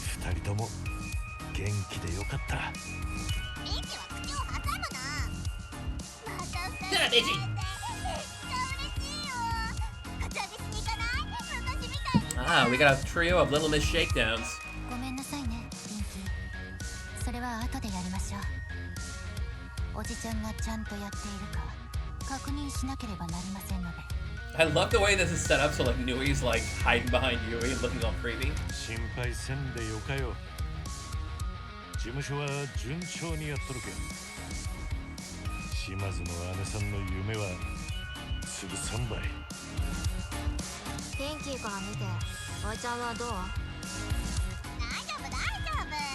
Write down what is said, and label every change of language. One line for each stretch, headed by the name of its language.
Japanese: 二人とも元気でよかった。ミキは口を挟むな。また二人で会えてめっちゃ嬉しいよ。カツアゲしに行かない？昔みたいに。
English: Ah, we got a trio of Little Miss Shakedowns.
Japanese: ごめんなさいね、ピンキー。それは後でやりましょう。おじちゃんがちゃんとやっているか確認しなければなりませんので。
English: I love the way this is set up, so like Nui's like hiding behind Yui and looking all creepy.
Japanese: 心配せんでよかよ。事務所は順調にやっとるけん。島津の姉さんの夢は潰さんばい。ピンキーから見て、おいちゃんはどう？大丈夫大丈夫。